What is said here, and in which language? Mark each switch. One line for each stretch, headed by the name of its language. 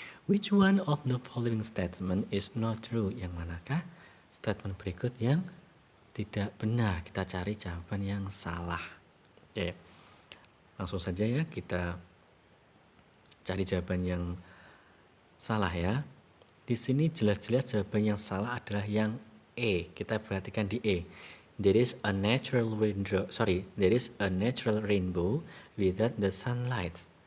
English: Which one of the following statement is not true?
Indonesian: Yang manakah statement berikut yang tidak benar? Kita cari jawaban yang salah. Oke, langsung saja ya kita cari jawaban yang salah ya. Di sini jelas-jelas jawaban yang salah adalah yang E. Kita perhatikan di E.
English: There is a natural rainbow without the sunlight.